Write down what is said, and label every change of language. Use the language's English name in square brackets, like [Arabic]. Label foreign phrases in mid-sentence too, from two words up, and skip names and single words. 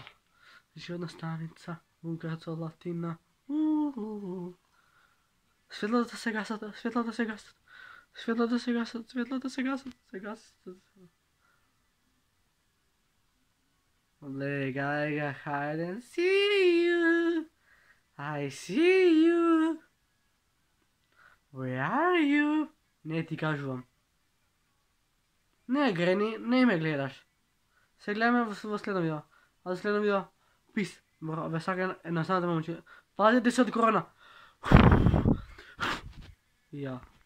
[Macedonian] Животна станица, Лугареца Латина. Светлата се гасат. Лега, [English] hide and see you. I see you. Where are you? [Macedonian] Не ти кажувам. Не, Грени, не ме гледаш. Се гледаме во следно видео. А за следно видео, пис. Ве сакам едноставно момче. Пазете се од корона. Ja.